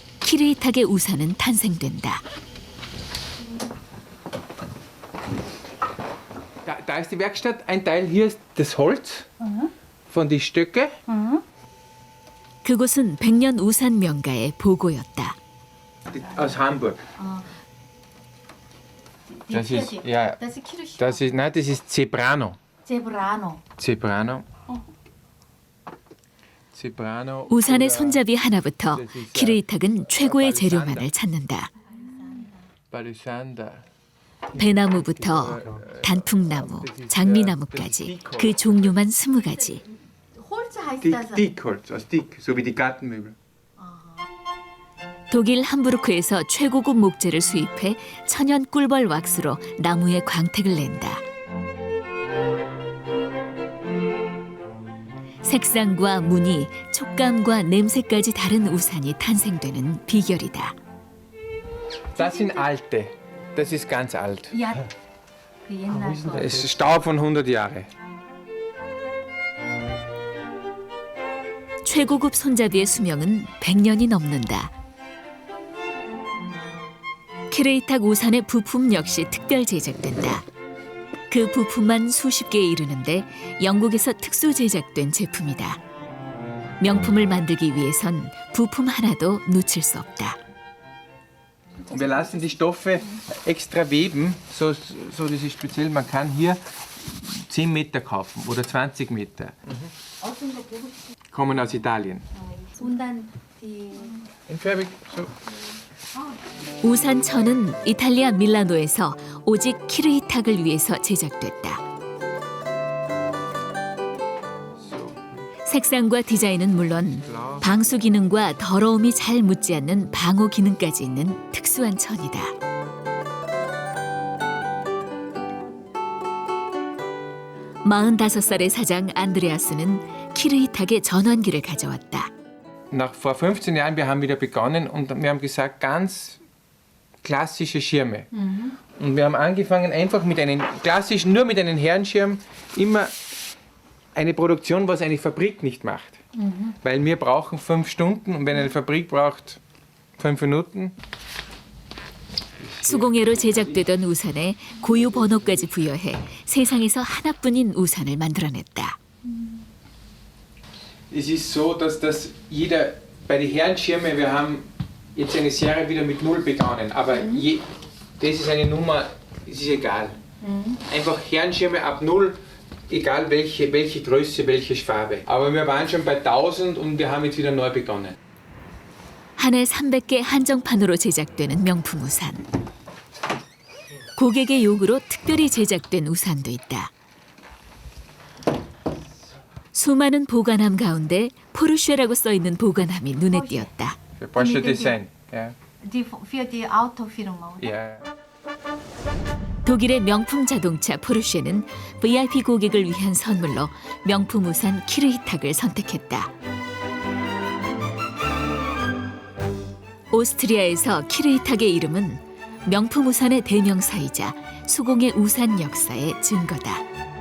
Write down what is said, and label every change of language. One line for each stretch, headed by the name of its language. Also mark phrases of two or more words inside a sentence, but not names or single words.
Korean: 키르히탁의 우산은 탄생된다.
German: Da ist die Werkstatt. Ein Teil hier ist das Holz von den Stöcken.
Korean: 그곳은 백년 우산 명가의 보고였다.
German: Aus Hamburg. Das ist, ja, das ist Zebrano. Zebrano.
Korean: 우산의 손잡이 하나부터 키르히탁은 최고의 재료만을 찾는다. 배나무부터 단풍나무, 장미나무까지 그 종류만 20가지.
German: Dickholz, aus Dick, so wie die Gartenmöbel.
Korean: 독일 함부르크에서 최고급 목재를 수입해 천연 꿀벌 왁스로 나무에 광택을 낸다. 색상과 무늬, 촉감과 냄새까지 다른 우산이 탄생되는 비결이다.
German: Das sind alte. Das ist ganz alt. Ja,
Korean: 그 옛날 거.
German: Es ist Staub von 100 Jahren.
Korean: 최고급 손잡이의 수명은 100년이 넘는다. 키르히탁 우산의 부품 역시 특별 제작된다. 그 부품만 수십 개에 이르는데 영국에서 특수 제작된 제품이다. 명품을 만들기 위해선 부품 하나도 놓칠 수 없다.
German: Wir lassen die Stoffe extra weben, so das ist speziell. Man kann hier 10 Meter kaufen oder 20 Meter. Kommen aus Italien. In Färbig, so.
Korean: 우산천은 이탈리아 밀라노에서 오직 키르히탁을 위해서 제작됐다. 색상과 디자인은 물론 방수 기능과 더러움이 잘 묻지 않는 방호 기능까지 있는 특수한 천이다. (45살의) 사장 안드레아스는 키르히탁의 전환기를 가져왔다.
German: Vor 15 Jahren wir haben wieder begonnen und wir haben gesagt, ganz klassische Schirme. Und wir haben angefangen einfach mit einem klassischen, nur mit einem Herrenschirm, immer eine Produktion, was eine Fabrik nicht macht. Weil wir brauchen 5 Stunden und wenn eine Fabrik braucht 5 Minuten.
Korean: 수공예로 제작되던 우산에 고유 번호까지 부여해 세상에서 하나뿐인 우산을 만들어냈다.
German: Es ist so, dass jeder, bei den Herrenschirmen, wir haben jetzt eine Serie wieder mit 0 begonnen, aber das ist eine Nummer, es ist egal. Einfach Herrenschirme ab 0, egal welche Größe, welche Farbe. Aber wir waren schon bei 1000 und wir haben jetzt wieder neu begonnen.
Korean: 한 해 300개 한정판으로 제작되는 명품 우산. 고객의 요구로 특별히 제작된 우산도 있다. 수많은 보관함 가운데 포르쉐라고 써있는 보관함이 눈에 띄었다.
German: Porsche Design. Ja. Für die Autofirma. Ja.
Korean: 독일의 명품 자동차 포르쉐는 VIP 고객을 위한 선물로 명품 우산 키르히탁을 선택했다. 오스트리아에서 키르히탁의 이름은 명품 우산의 대명사이자 수공예 우산 역사의 증거다.